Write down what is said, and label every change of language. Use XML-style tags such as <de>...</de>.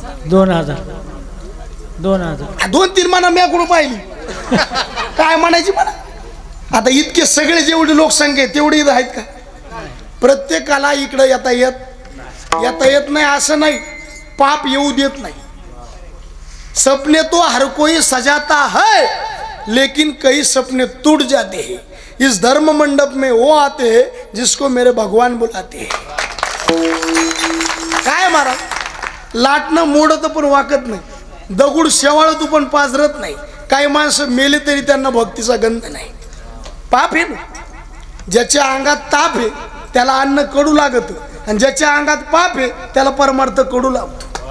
<mr>2000 2-3 म्हणा मी कुठं पाहिली. काय म्हणायची म्हणा. आता इतके सगळे जेवढी लोकसंख्या आहे तेवढी इथं आहेत का? प्रत्येकाला इकडं येता येत नाही असं नाही. पाप येऊ देत नाही.</mr> <hi>सपने तो हर कोई सजाता है लेकिन कई सपने टूट जाते हैं. इस धर्म मंडप में वो आते हैं जिसको मेरे भगवान बुलाते हैं.</hi> <mr>काय महाराज, लाटणं मोडत पण वाकत नाही, दगड शेवाळत पण पाजरत नाही. काही माणसं मेले तरी त्यांना भक्तीचा गंध नाही. पाप आहे ना. ज्याच्या अंगात ताप आहे त्याला अन्न कडू लागत आणि ज्याच्या अंगात पाप आहे त्याला परमार्थ कडू लागतो.</mr>